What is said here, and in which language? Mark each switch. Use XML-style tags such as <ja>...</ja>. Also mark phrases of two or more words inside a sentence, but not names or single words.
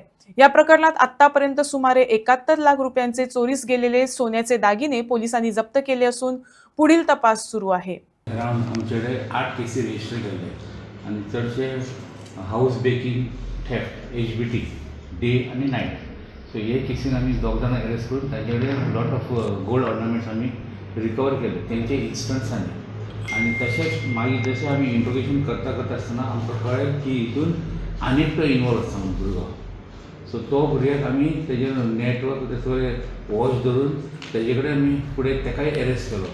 <mr>या प्रकरणात आतापर्यंत सुमारे 71 लाख रुपयांचे चोरीस गेलेले सोन्याचे दागिने पोलिसांनी जप्त केले असून पुढील तपास सुरू आहे।</mr> <kok>आमच्याकडे 8 केसी रजिस्टर केले आणि चडशे</kok> <en>house breaking, theft, HBT day</en> <kok>आणि नाईट। सो हे केसीन आम्ही दोग जाणां अरेस्ट करून तांच्याकडे</kok> <en>lot of gold ornaments</en> <kok>आम्ही रिकवर केले, त्यांचे इन्स्टंट्सांनी। आणि तसेच मागीर जशें आमी इंट्रोगेशन करता आसतना आमकां कळ्ळें की हितून आनी एकटो इनवॉल्व आसा म्हणून भुरगो। सो तो भुरग्याक आमी तेजेर नेटवर्क तेचो वॉच धरून तेजे कडेन आमी फुडें तेकाय अरेस्ट केलो।</kok>